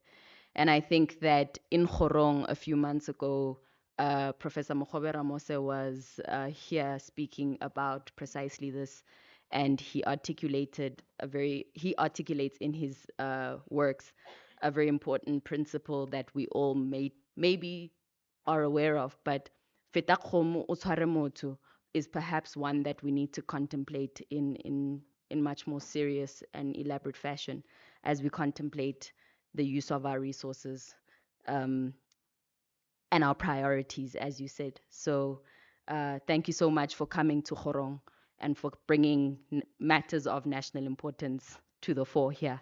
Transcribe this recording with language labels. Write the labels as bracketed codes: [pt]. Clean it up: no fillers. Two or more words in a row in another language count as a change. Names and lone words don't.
[en] And I think that in Kgorong a few months ago, Professor Mokgobera Mose was here speaking about precisely this, and he he articulates in his works a very important principle that we all maybe are aware of, but [tn] feta kgomo o tshware motho [en] is perhaps one that we need to contemplate in much more serious and elaborate fashion as we contemplate the use of our resources, um, and our priorities, as you said. So, thank you so much for coming to Kgorong and for bringing matters of national importance to the fore here.